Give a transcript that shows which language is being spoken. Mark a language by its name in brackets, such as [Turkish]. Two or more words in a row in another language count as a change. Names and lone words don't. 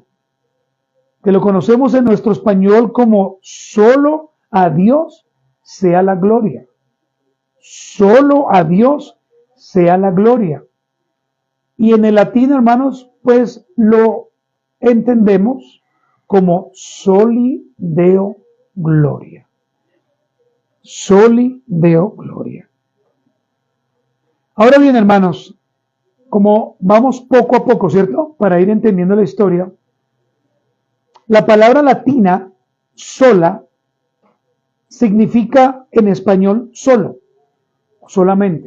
[Spanish] Que lo conocemos en nuestro español como solo a Dios sea la gloria. Solo a Dios sea la gloria. Y en el latín, hermanos, pues lo entendemos como [Latin] soli Deo gloria. Soli Deo gloria. [Spanish] Ahora bien, hermanos, como vamos poco a poco, ¿cierto? Para ir entendiendo la historia, la palabra latina sola significa en español solo, solamente.